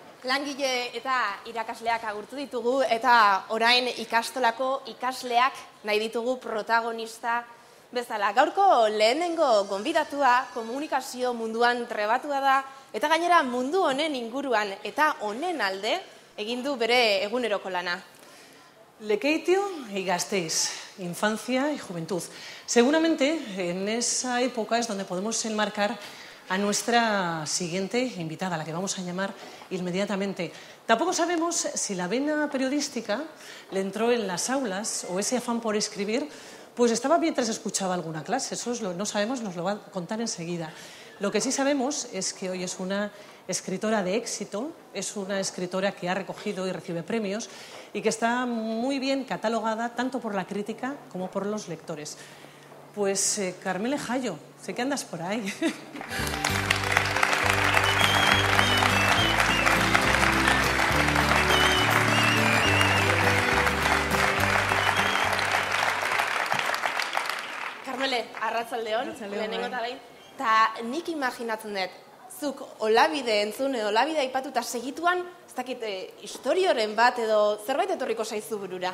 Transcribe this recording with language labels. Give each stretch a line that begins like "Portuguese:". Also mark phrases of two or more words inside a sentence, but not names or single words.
Basque: Langile eta irakasleak agurtu ditugu eta orain ikastolako ikasleak nahi ditugu protagonista bezala. Gaurko lehenengo gonbidatua komunikazio munduan trebatua da eta gainera mundu honen inguruan eta honen alde egin du bere eguneroko lana.
Spanish: Lekeitio y Gasteiz, infancia y juventud. Seguramente en esa época es donde podemos enmarcar a nuestra siguiente invitada, a la que vamos a llamar inmediatamente. Tampoco sabemos si la vena periodística le entró en las aulas o ese afán por escribir, pues estaba mientras escuchaba alguna clase. Eso no sabemos, nos lo va a contar enseguida. Lo que sí sabemos es que hoy es una escritora de éxito, es una escritora que ha recogido y recibe premios y que está muy bien catalogada tanto por la crítica como por los lectores. Pues Carmele Jallo, sé que andas por ahí.
Basque: Carmele, arratsaldeon, lehenengo eta behin. Ta nik imaginatzen dut, zuk olabide entzun edo olabide aipatu eta segituan, ez dakit, historioren bat edo zerbait etorriko zaizu burura.